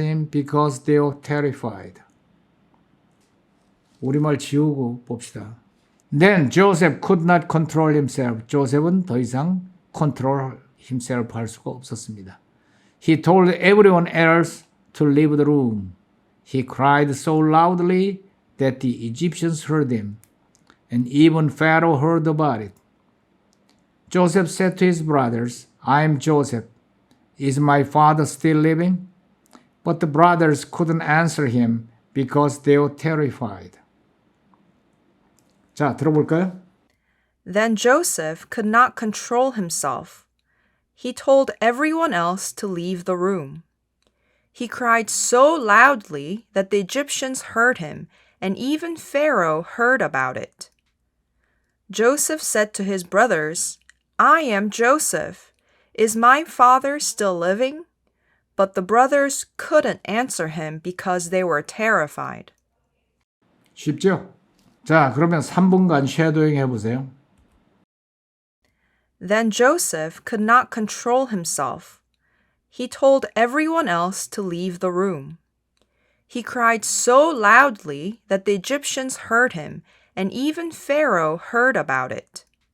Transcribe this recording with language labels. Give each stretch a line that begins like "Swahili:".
English: Because they were terrified.
Korean: 우리말 지우고 봅시다.
English: Then Joseph could not control himself.
Korean: 조셉은 더 이상
English: control himself
Korean: 할 수가 없었습니다.
English: He told everyone else to leave the room. He cried so loudly that the Egyptians heard him, and even Pharaoh heard about it. Joseph said to his brothers, I am Joseph. Is my father still living? But the brothers couldn't answer him because they were terrified.
Korean: 자, 들어볼까요?
English: Then Joseph could not control himself. He told everyone else to leave the room. He cried so loudly that the Egyptians heard him, and even Pharaoh heard about it. Joseph said to his brothers, I am Joseph. Is my father still living? But the brothers couldn't answer him because they were terrified.
Korean: 쉽죠? 자, 그러면 3분간 쉐도잉 해보세요.
English: Then Joseph could not control himself. He told everyone else to leave the room. He cried so loudly that the Egyptians heard him, and even Pharaoh heard about it.